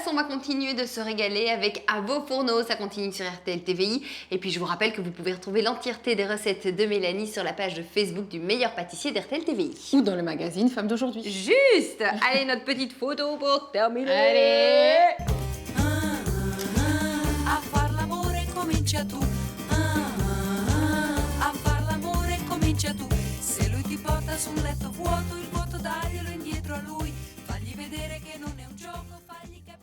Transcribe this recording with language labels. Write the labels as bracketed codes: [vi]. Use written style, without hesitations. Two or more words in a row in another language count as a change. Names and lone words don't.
[fr] On va continuer de se régaler avec À vos fourneaux. Ça continue sur RTL TVI. Et puis je vous rappelle que vous pouvez retrouver l'entièreté des recettes de Mélanie sur la page de Facebook du meilleur pâtissier d'RTL TVI. Ou dans le magazine Femmes d'aujourd'hui. Juste. Allez, notre petite photo pour terminer. Allez. [it] A far l'amore comincia tu. A far l'amore comincia tu. Se lui ti porta su un letto vuoto, il vuoto daglielo indietro a lui. Fagli vedere che non è un gioco, fagli